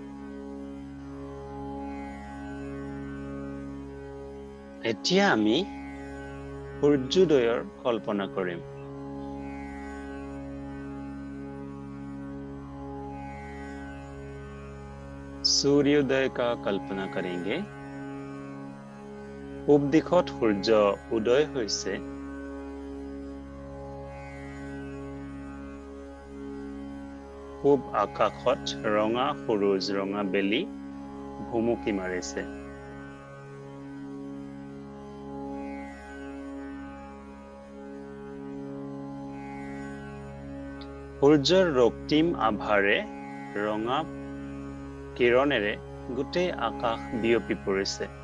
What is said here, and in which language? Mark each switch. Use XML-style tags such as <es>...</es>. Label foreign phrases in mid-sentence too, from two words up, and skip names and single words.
<as>এতিয়া আমি সূৰ্যোদয়ৰ কল্পনা কৰিম।</as> <hi>सूर्योदय का कल्पना करेंगे।</hi> <as>পূব দিশত সূৰ্য উদয় হৈছে। পূব আকাশত ৰঙা সূৰুজ ৰঙা বেলি ভুমুকি মাৰিছে। সূৰ্যৰ ৰক্তিম আভাৰে ৰঙা কিৰণেৰে গোটেই আকাশ বিয়পি পৰিছে।</as>